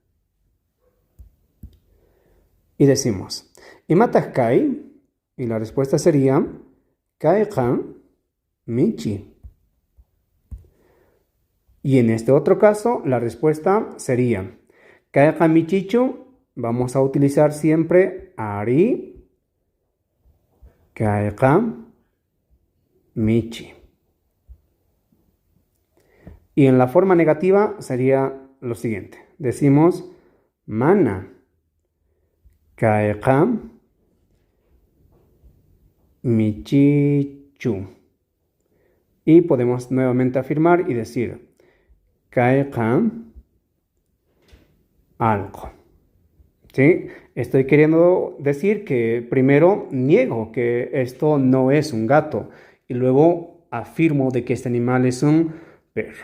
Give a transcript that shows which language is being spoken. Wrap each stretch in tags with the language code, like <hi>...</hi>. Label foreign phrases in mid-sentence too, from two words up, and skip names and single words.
<es>Y decimos,</es> <qu>¿Imatah kai?</qu> <es>Y la respuesta sería</es> <qu>kaiqa michi.</qu> <es>Y en este otro caso, la respuesta sería</es> <qu>kaiqa michichu.</qu> <es>Vamos a utilizar siempre</es> <qu>ari kaiqa michi.</qu> <es>Y en la forma negativa sería lo siguiente. Decimos</es> <qu>mana kaiqa michichu.</qu> <es>Y podemos nuevamente afirmar y decir kaiqa algo. ¿Sí? Estoy queriendo decir que primero niego que esto no es un gato y luego afirmo de que este animal es un perro.</es>